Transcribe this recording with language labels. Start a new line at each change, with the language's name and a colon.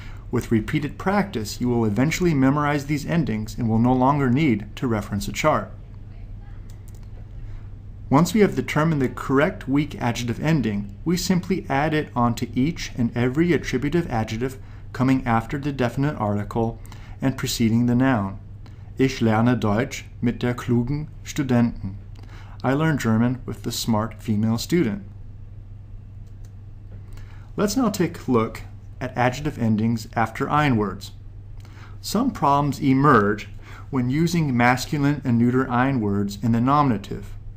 English: With repeated practice, you will eventually memorize these endings and will no longer need to reference a chart. Once we have determined the correct weak adjective ending, we simply add it onto each and every attributive adjective coming after the definite article and preceding the noun.
German: Ich lerne Deutsch mit der klugen Studentin.
English: I learn German with the smart female student. Let's now take a look at adjective endings after ein words. Some problems emerge when using masculine and neuter ein words in the nominative.